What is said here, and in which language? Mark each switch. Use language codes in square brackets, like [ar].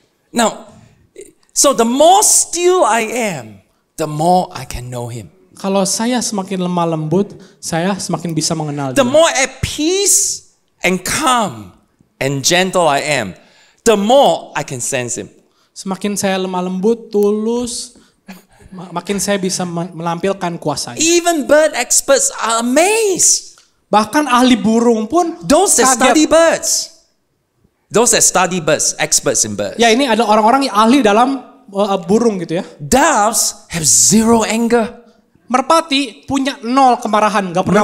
[en] Now, so the more still I am, the more I can know Him. [id] Kalau saya semakin lemah lembut, saya semakin bisa mengenal [en] The [id] Dia. [en] more at peace and calm and gentle I am, the more I can sense Him. [id] Semakin saya lemah lembut, tulus, makin saya bisa menampilkan kuasanya. [en] Even bird experts are amazed. [id] Bahkan ahli burung pun [en] Those that [id] kaget. [en] study birds. Those that study birds, experts in birds. [id] Ya ini ada orang-orang yang ahli dalam burung gitu ya. [en] Doves have zero anger. [id] Merpati punya 0 kemarahan, gak pernah